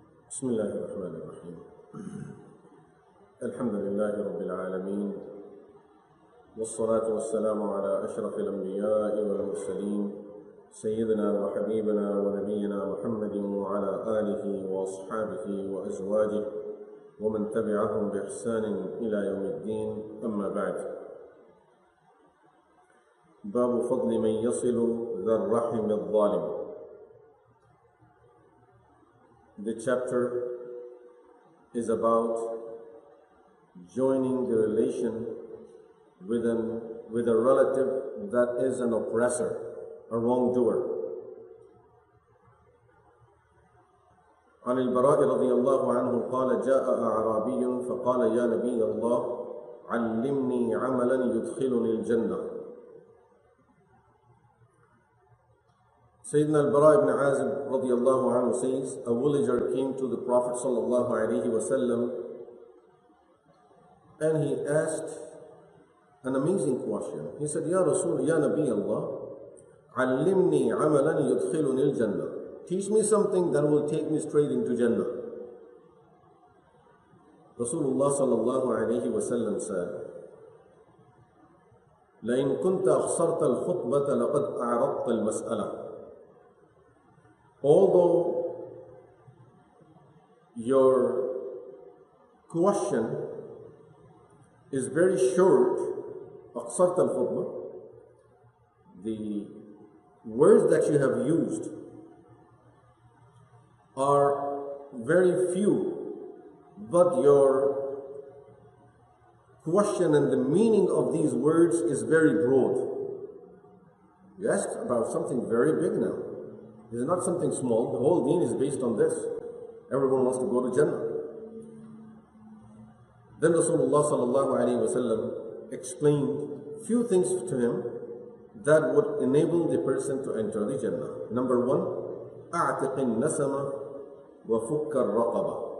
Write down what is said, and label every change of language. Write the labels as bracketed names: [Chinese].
[Arabic] بسم الله الرحمن الرحيم الحمد لله رب العالمين والصلاة والسلام على أشرف الأنبياء والمرسلين سيدنا وحبيبنا ونبينا محمد وعلى آله وأصحابه وأزواجه ومن تبعهم بإحسان إلى يوم الدين. أما بعد، باب فضل من يصل ذا الرحم الظالم. [English] The chapter is about joining the relation with a relative that is an oppressor, a wrongdoer. [Arabic] عن البراء رضي الله عنه قال جاء أعرابي فقال يا نبي الله علمني عملا يدخلني الجنة. [English] Sayyidina al-Bara ibn Azib radiallahu anhu says, a villager came to the Prophet sallallahu alaihi wasallam and he asked an amazing question. He said, [Arabic] Ya Rasul, Ya Nabi Allah, علمني عملا يدخلني الجنة. [English] Teach me something that will take me straight into Jannah. Rasulullah sallallahu alaihi wasallam said, [Arabic] لئن كنت أخسرت الخطبة لقد أعرضت المسألة. [English] Although your question is very short, [Arabic] أقصرت الخطبة, [English] the words that you have used are very few, but your question and the meaning of these words is very broad. You asked about something very big now. This is not something small. The whole deen is based on this. Everyone wants to go to Jannah. Then Rasulullah sallallahu alaihi wasallam explained few things to him that would enable the person to enter the Jannah. Number one, [Arabic] أعتق النسمة وفك الرقبة.